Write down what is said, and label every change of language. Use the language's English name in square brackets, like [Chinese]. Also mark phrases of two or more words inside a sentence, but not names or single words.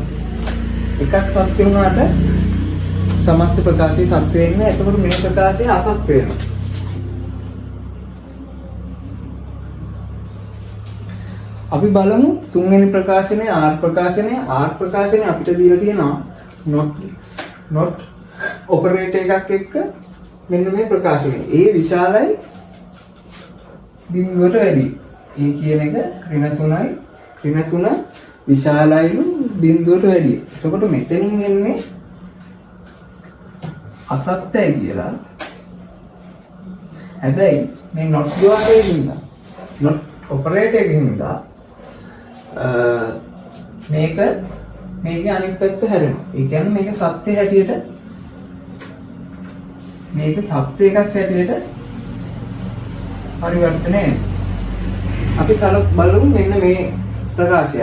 [Sinhala] එකක් සත්‍ය වුණාට සමස්ත ප්‍රකාශය සත්‍ය වෙන්නේ. එතකොට මේ ප්‍රකාශය අසත්‍ය වෙනවා. අපි බලමු තුන්වෙනි ප්‍රකාශනය R ප්‍රකාශනය. R ප්‍රකාශනය අපිට දීලා තියෙනවා [English] not operator [Sinhala] එකක් එක්ක මෙන්න මේ ප්‍රකාශනය. A විශාලයි බිඳුවට වැඩි. A කියන එක ඍණ 3යි. ඍණ 3 විශාලයිලු බිඳුවට වැඩි. එතකොට මෙතනින් එන්නේ අසත්‍යයි කියලා. හැබැයි මේ not द्वाරයේ හින්දා [English] not operator [Sinhala] එකකින් හින්දා මේකේ අනිත් පැත්ත හැරෙනවා. ඒ කියන්නේ මේක සත්‍ය හැටියට මේක සත්‍ය එකක් හැටියට පරිවර්තනය වෙනවා. අපි බලමු මෙන්න මේ ප්‍රකාශය.